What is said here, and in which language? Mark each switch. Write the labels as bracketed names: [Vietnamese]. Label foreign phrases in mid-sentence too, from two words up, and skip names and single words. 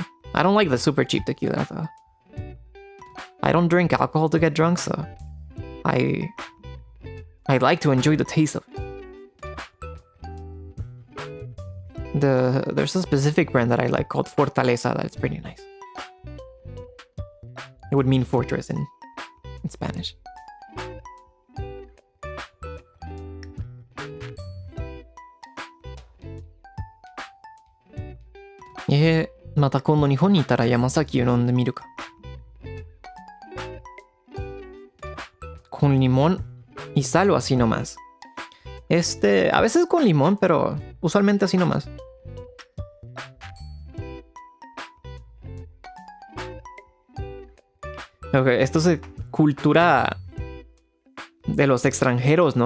[English] I don't like the super cheap tequila though. I don't drink alcohol to get drunk, so I like to enjoy the taste of it. There's a specific brand that I like called Fortaleza that's pretty nice. It would mean fortress in Spanish. [Japanese] Yeah, また今度日本にいたら山崎を飲んでみるか。 [Spanish] Con limón y sal o así nomás. A veces con limón, pero usualmente así nomás. Okay, esto es cultura de los extranjeros, ¿no?